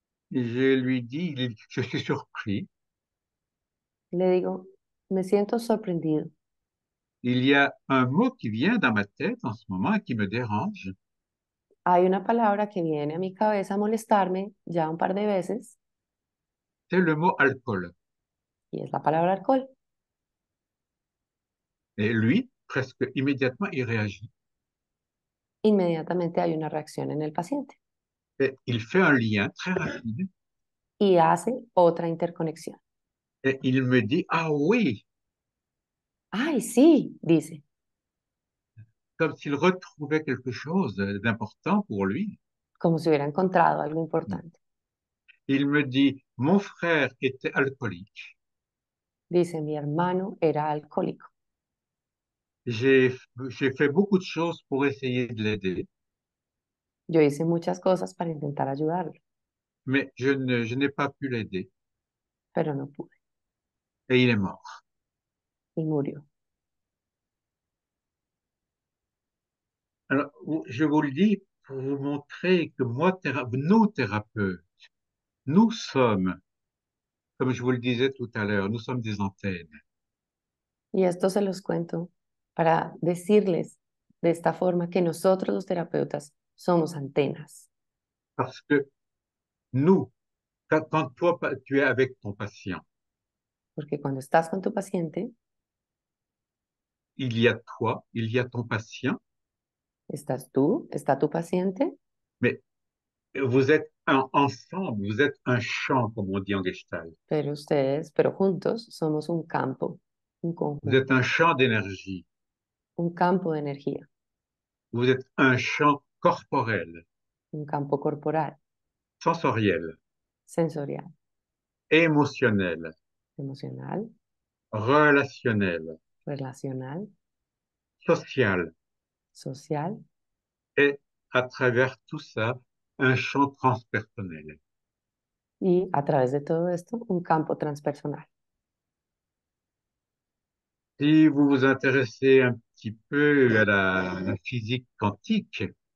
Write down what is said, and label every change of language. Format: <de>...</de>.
<fr>Je lui dis, je suis surpris.</fr> <es>Le digo, me siento sorprendido.</es> <fr>Il y a un mot qui vient dans ma tête en ce moment et qui me dérange.</fr> <es>Hay una palabra que viene a mi cabeza a molestarme ya un par de veces</es> <fr>C'est le mot alcool.</fr> <es>y es la palabra alcohol.</es> <fr>Et lui, presque immédiatement, il réagit.</fr> <es>Inmediatamente hay una reacción en el paciente</es> <fr>Et il fait un lien très rapide</fr> <es>y hace otra interconexión.</es> <fr>et il me dit, ah oui,</fr> <es>Ay, sí, dice,</es> <fr>comme s'il retrouvait quelque chose d'important pour lui.</fr> <es>como si hubiera encontrado algo importante.</es> <fr>Il me dit, mon frère était alcoolique.</fr> <es>Dice, mi hermano era alcohólico.</es> <fr>J'ai, j'ai fait beaucoup de choses pour essayer de l'aider,</fr> <es>Yo hice muchas cosas para intentar ayudarlo,</es> <fr>mais je n'ai pas pu l'aider</fr> <es>pero no pude</es> <fr>et il est mort.</fr> <es>y murió.</es> <fr>Alors, je vous le dis pour vous montrer que nous, thérapeutes, nous sommes, comme je vous le disais tout à l'heure, nous sommes des antennes.</fr> <es>Y esto se los cuento para decirles de esta forma que nosotros los terapeutas somos antenas,</es> <fr>Parce que nous, quand toi, tu es avec ton patient,</fr> <es>porque cuando estás con tu paciente,</es> <fr>il y a toi, il y a ton patient,</fr> <es>estás tú, está tu paciente,</es> <fr>mais vous êtes ensemble, vous êtes un champ, comme on dit en Gestalt.</fr> <es>pero juntos somos un campo, un</es> <fr>Vous êtes</fr> <es>conjunto,</es> <fr>un champ d'énergie.</fr> <es>un campo de energía,</es> <fr>Vous êtes un champ corporel,</fr> <es>un campo corporal,</es> <fr>sensoriel,</fr> <es>sensorial,</es> <fr>émotionnel,</fr> <es>emocional,</es> <fr>relationnel,</fr> <es>relacional,</es> <fr>social,</fr> <es>social</es> <fr>et à travers tout ça, un champ transpersonnel.</fr> <es>y a través de todo esto, un campo transpersonal.</es> <fr>Si vous vous intéressez un petit peu à la physique quantique,</fr>